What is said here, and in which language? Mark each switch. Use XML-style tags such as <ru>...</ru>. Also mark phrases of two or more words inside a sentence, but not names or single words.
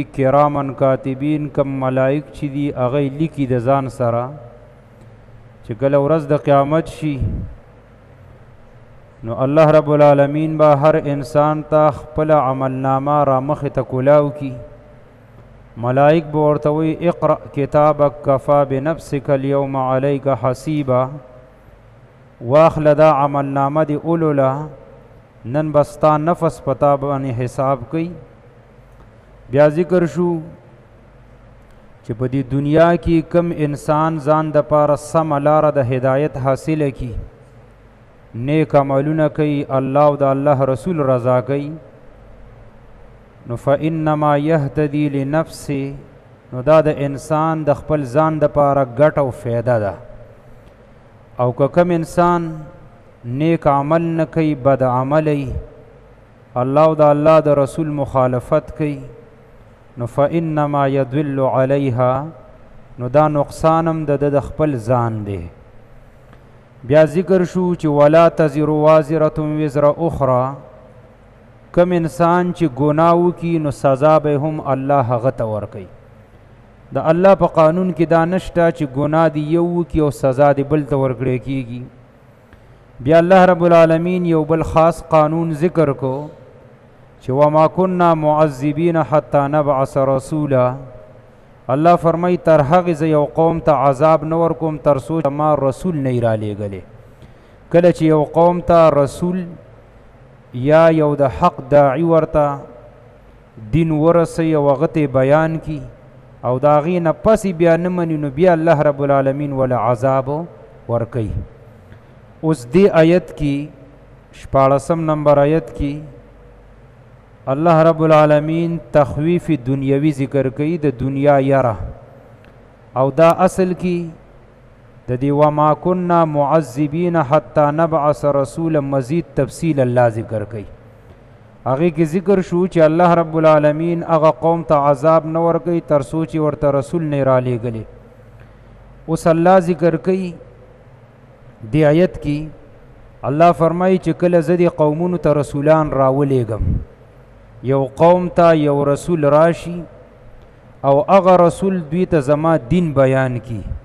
<ar>کرامن کاتبین</ar> <ps>کم ملائک چې دي هغه لیکي د ځان سره چې کله ورځ د قیامت شي نو الله رب العالمین به هر انسان ته خپل عملنامه را مخې ته کولاو کی. ملائک به ورته وایي</ps> <ar>اقرأ کتابک کفا بنفسک اليوم علیک حسیبا.</ar> <ps>واخله دا عملنامه دی اولوله نن بستا نفس پتا باندې حساب کوي. بیا ذکر شو چې په دې دنیا کې کم انسان ځان د پاره سمه لاره د هدایت حاصله کی نیک عملونه کوي الله او د الله رسول رضا کوي نو</ps> <ar>فإنما يهتدي لنفسه</ar> <ps>نو دا د انسان د خپل ځان د پاره ګټ او فایده ده. او که کم انسان نیک عمل نه کوي بد عملی الله او د الله د رسول مخالفت کوي نو</ps> <ar>فإنما يدل علیها</ar> <ps>نو دا نقصانم د خپل ځان دی. بیا ذکر شو چې</ps> <ar>ولا تزر وازرة وزر اخرى.</ar> <ps>کم انسان چې ګناه وکي نو سزا به هم الله هغه ته ورکوي. د الله په قانون کې دا نشته چې ګناه دی یو وکي او سزا دی بل ته ورکړی کیږي. بیا الله رب العالمین یو بل خاص قانون ذکر کو چې</ps> <ar>وما كنا معذبین حتی نبعث رسولا.</ar> <ps>الله فرمای تر هغه ز یو قوم ته عذاب نه ورکوم تر څو ما رسول نه را لېږلی. کله چې یو قوم ته رسول یا یو د حق داعی ورته دین ورسي او هغه ته بیان کی او د هغې نه پسې بیا نه مني نو بیا الله رب العالمین وله عذاب ورکوي. اوس دې آیت کې 14 نمبر آیت کې الله رب العالمین تخویف دنیوی ذکر کوي د دنیا یره او دا اصل کې د دې</ps> <ar>وما كنا معذبین حتی نبعث رسولا</ar> <ps>مزید تفصیل الله ذکر کوي. هغې کې ذکر شو چې الله رب العالمین هغه قوم ته عذاب نه ورکوي تر څو چې ورته رسول نه را لېږلی. اوس الله ذکر کوي دې آیت کې الله فرمایي چې کله زه دې قومونو ته رسولان راولېږم یو قوم ته یو رسول راشي او هغه رسول دوی ته زما دین بیان کی</ps>